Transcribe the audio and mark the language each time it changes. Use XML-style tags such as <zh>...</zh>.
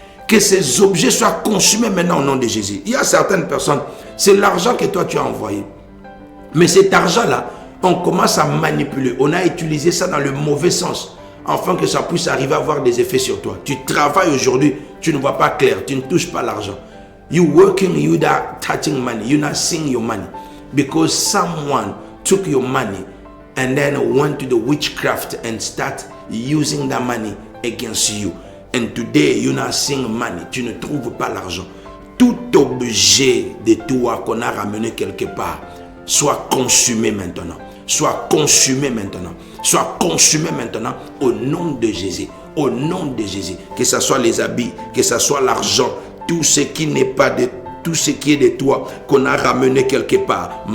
<fr>Que ces objets soient consumés maintenant au nom de Jésus. Il y a certaines personnes, c'est l'argent que toi tu as envoyé. Mais cet argent-là, on commence à manipuler. On a utilisé ça dans le mauvais sens, afin que ça puisse arriver à avoir des effets sur toi. Tu travailles aujourd'hui, tu ne vois pas clair, tu ne touches pas l'argent.</fr> <en>You working, you not touching money, you not seeing your money. Because someone took your money and then went to the witchcraft and start using that money against you. And today, you're not seeing money.</en> <fr>Tu ne trouves pas l'argent. Tout objet de toi qu'on a ramené quelque part, soit consumé maintenant. Soit consumé maintenant. Soit consumé maintenant au nom de Jésus. Au nom de Jésus. Que ce soit les habits, que ce soit l'argent, tout ce qui n'est pas de tout ce qui est de toi, qu'on a ramené quelque part.</fr>